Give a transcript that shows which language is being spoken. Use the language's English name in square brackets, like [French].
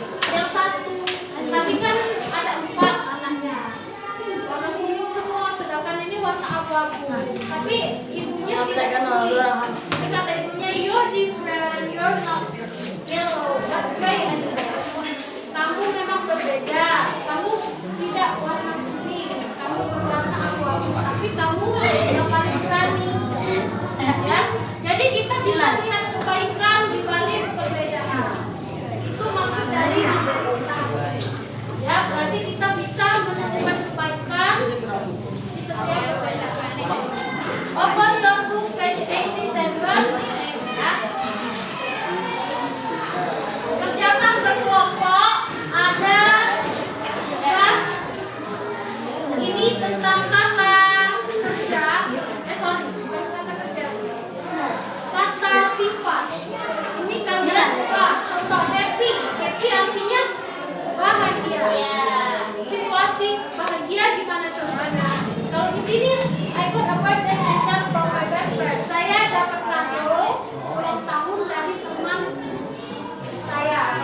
[Indonesian] Yang satu, tadi kan ada 4 anaknya. Warna kuning semua, sedangkan ini warna abu-abu. Tapi ibunya tidak peduli. Tapi kata ibunya, [English] you're different, you're not yellow, but gray and red. [Indonesian] Kamu memang berbeda. Kamu tidak warna kuning. Kamu berwarna abu-abu. Tapi kamu yang paling berani. Ya, jadi kita bisa lihat kebaikan di balik perbedaan. Itu maksud dari menderita. Ya, berarti kita bisa menemukan kebaikan di setiap perbedaan. [English] Open your book page 87. Ya. [Indonesian] Kerjakan berkelompok. Ada tugas. Ini tentang kata kerja. Bukan kata kerja. Kata sifat. Ini kalian buka. Contoh happy. Happy artinya bahagia. Situasi bahagia gimana contohnya? Kalau di sini, [English] I got a birthday present from my best friend. [Indonesian] Saya dapat kado ulang tahun dari teman saya.